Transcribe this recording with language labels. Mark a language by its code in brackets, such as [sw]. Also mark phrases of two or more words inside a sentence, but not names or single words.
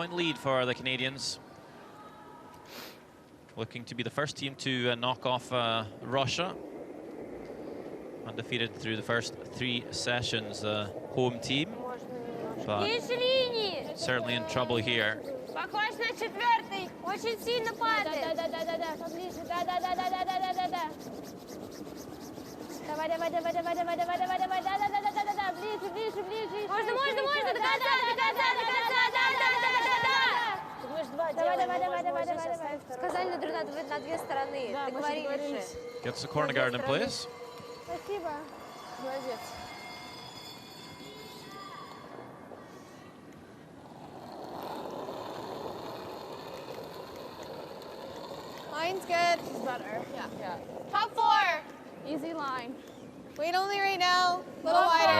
[en] 3-point lead for the Canadians. looking to be the first team to knock off Russia. Undefeated through the first 3 sessions, home team. But certainly in trouble here. [ru] Похож на 4-й. Очень сильно падает. Да-да-да, поближе. Да-да-да. Давай. Да-да-да. Ближе. Можно. До конца. Мы ж 2 делаем. Сказали на 2 стороны. Договорились. [en] Gets the corner guard in place. [ru] Спасибо. Молодец. [en] Line's good. It's better. Yeah. Top 4. Easy line. Wait only right now. A little wider.